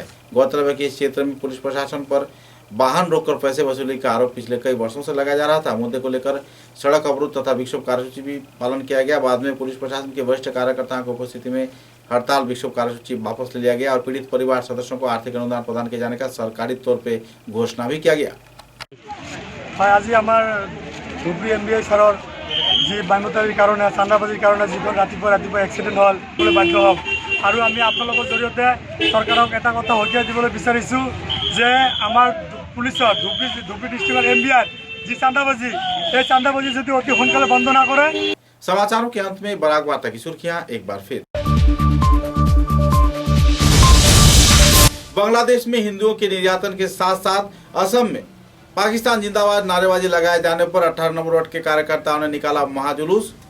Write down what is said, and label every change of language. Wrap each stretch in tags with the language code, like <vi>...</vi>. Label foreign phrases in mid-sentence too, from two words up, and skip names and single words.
<hi>गौरतलब है कि इस क्षेत्र में पुलिस प्रशासन पर वाहन रोककर पैसे वसूली का आरोप पिछले कई वर्षों से लगाया जा रहा था। मुद्दे को लेकर सड़क अवरोध तथा विक्षोभ कार्यसूची भी पालन किया गया। बाद में पुलिस प्रशासन के वरिष्ठ कार्यकर्ताओं की उपस्थिति में हड़ताल विक्षोभ कार्यसूची वापस ले लिया गया और पीड़ित परिवार सदस्यों को आर्थिक अनुदान प्रदान किए जाने का सरकारी तौर पर घोषणा भी किया गया।</hi> <as>আজি আমার ধুবৰী MBA ছাৰৰ যি বানতাৰীৰ কাৰণে চান্দাবাজিৰ কাৰণে যিখন ৰাতিপুৱা এক্সিডেণ্ট হ'ল বুলি বাধ্য হ'ম। আৰু আমি আপোনালোকৰ জৰিয়তে চৰকাৰক এটা কথা সকীয়াই দিবলৈ বিচাৰিছোঁ যে আমাৰ পুলিচৰ ধুবৰী ডিষ্ট্ৰিক্টৰ MBR যি চান্দাবাজি, এই চান্দাবাজি যদি অতি সোনকালে বন্ধ না কৰে।</as> <hi>समाचारों के अंत में बराक वार्ता की सुर्खियां एक बार फिर। बांग्लादेश में हिंदुओं के निर्यातन के साथ साथ असम में पाकिस्तान जिंदाबाद नारेबाजी लगाए जाने पर 18 नंबर वार्ड के कार्यकर्ताओं ने निकाला महाजुलूस।</hi>